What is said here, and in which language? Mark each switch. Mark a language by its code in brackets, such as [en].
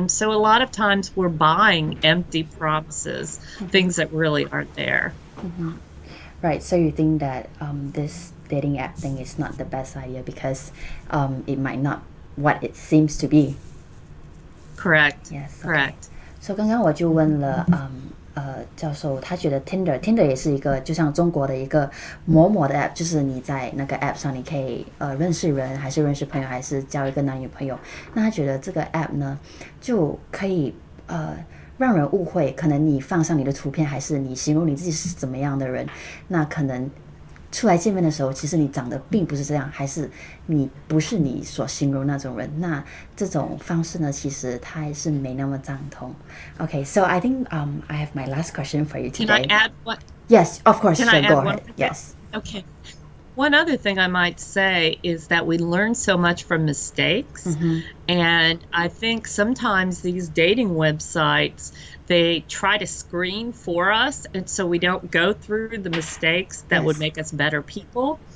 [en] And so a lot of times we're buying empty promises, things that really aren't there. Mm-hmm. Right. So you think that this dating app thing is not the best idea because it might not what it seems to be. Correct. Yes. Correct. [zh] So 刚刚我就问了教授，他觉得 Tinder 也是一个就像中国的一个某某的 app， 就是你在那个 app 上你可以认识人，还是认识朋友，还是交一个男女朋友。那他觉得这个 app 呢就可以让人误会，可能你放上你的图片，还是你形容你自己是怎么样的人，那可能出来见面的时候，其实你长得并不是这样，还是你不是你所形容那种人。那这种方式呢，其实它还是没那么赞同。 [en] Okay, so I think I have my last question for you today. Can I add one? Yes, of course. Can sure, I add go one? ahead. Yes. Okay. One other thing I might say is that we learn so much from mistakes. Mm-hmm. And I think sometimes these dating websites, they try to screen for us, and so we don't go through the mistakes that would make us better people.